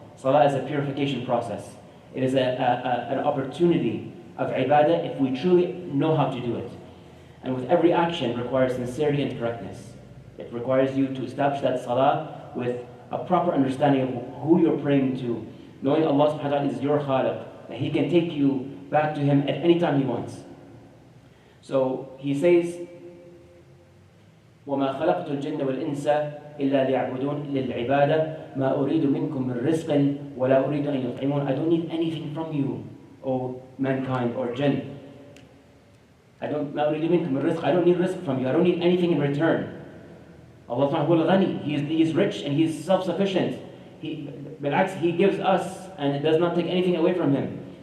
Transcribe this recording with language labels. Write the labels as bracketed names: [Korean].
[English] Salah is a purification process. It is an opportunity of ibadah if we truly know how to do it. And with every action, it requires sincerity and correctness. It requires you to establish that salah with a proper understanding of who you're praying to, knowing Allah subhanahu wa ta'ala is your khaliq, that He can take you back to Him at any time He wants. [Arabic] So He says, وَمَا خَلَقْتُ الْجِنَّ وَالْإِنسَ إِلَّا لِيَعْبُدُونَ لِلْعِبَادَةِ مَا أُرِيدُ مِنْكُم مِّن رِزْقٍ وَلَا أُرِيدُ أَن يُطْعِمُونَ. [English] I don't need anything from you, O mankind or jinn. I don't need rizq from you. I don't need anything in return. Allah subhanahu wa ta'ala He is rich and He is self-sufficient. He gives us and it does not take anything away from Him.